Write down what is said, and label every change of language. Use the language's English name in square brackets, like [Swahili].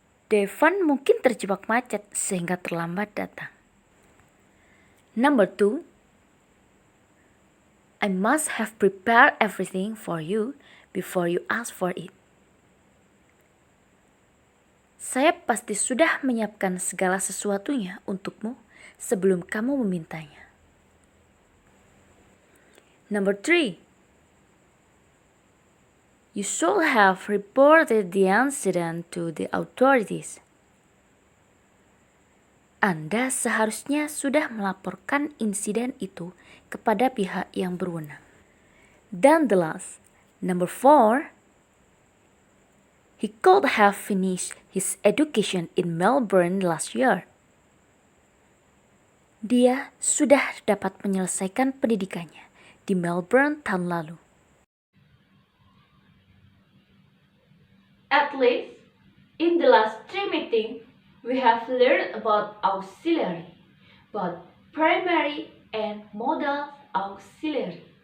[Indonesian] Devon mungkin terjebak macet sehingga terlambat datang. [English] Number 2. I must have prepared everything for you before you ask for it. [Indonesian] Saya pasti sudah menyiapkan segala sesuatunya untukmu sebelum kamu memintanya. [English] Number 3. You should have reported the incident to the authorities. [Indonesian] Anda seharusnya sudah melaporkan insiden itu kepada pihak yang berwenang. Dan [English] the last, number 4. He could have finished his education in Melbourne last year. [Indonesian] Dia sudah dapat menyelesaikan pendidikannya di Melbourne tahun lalu. [English] At least, in the last 3 meetings, we have learned about auxiliary, both primary and modal auxiliary.